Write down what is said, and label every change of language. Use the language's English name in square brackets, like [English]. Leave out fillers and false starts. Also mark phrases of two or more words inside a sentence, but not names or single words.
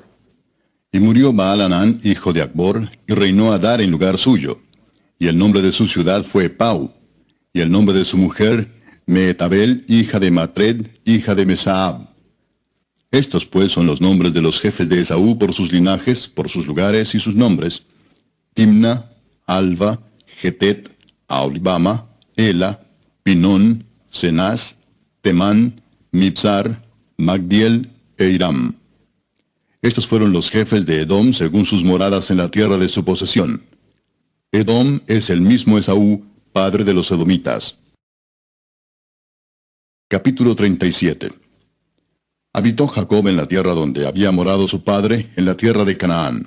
[Spanish] Y murió Baal-Hanán, hijo de Acbor, y reinó Adar en lugar suyo. Y el nombre de su ciudad fue Pau, y el nombre de su mujer, Mehetabel, hija de Matred, hija de Mesaab. Estos pues son los nombres de los jefes de Esaú por sus linajes, por sus lugares y sus nombres: Timna, Alva, Getet, Aholibama, Ela, Pinón, Cenaz, Temán, Mibzar, Magdiel e Iram. Estos fueron los jefes de Edom según sus moradas en la tierra de su posesión. Edom es el mismo Esaú, padre de los edomitas. Capítulo 37. Habitó Jacob en la tierra donde había morado su padre, en la tierra de Canaán.